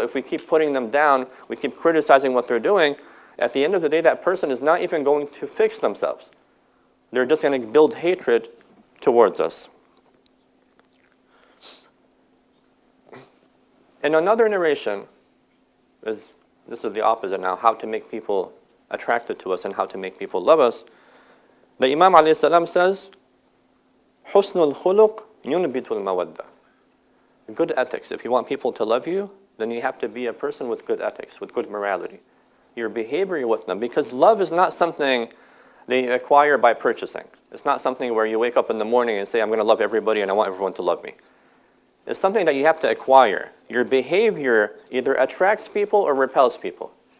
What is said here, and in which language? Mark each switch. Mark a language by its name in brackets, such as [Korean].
[English] If we keep putting them down, we keep criticizing what they're doing, at the end of the day, that person is not even going to fix themselves. They're just going to build hatred towards us. In another narration, this is the opposite now, how to make people attracted to us and how to make people love us. The Imam ﷺ says, [Arabic] حُسْنُ الْخُلُقِ يُنْبِتُ الْمَوَدَّةِ. [English] Good ethics. If you want people to love you, then you have to be a person with good ethics, with good morality. Your behavior with them, because love is not something they acquire by purchasing. It's not something where you wake up in the morning and say, I'm going to love everybody and I want everyone to love me. It's something that you have to acquire. Your behavior either attracts people or repels people.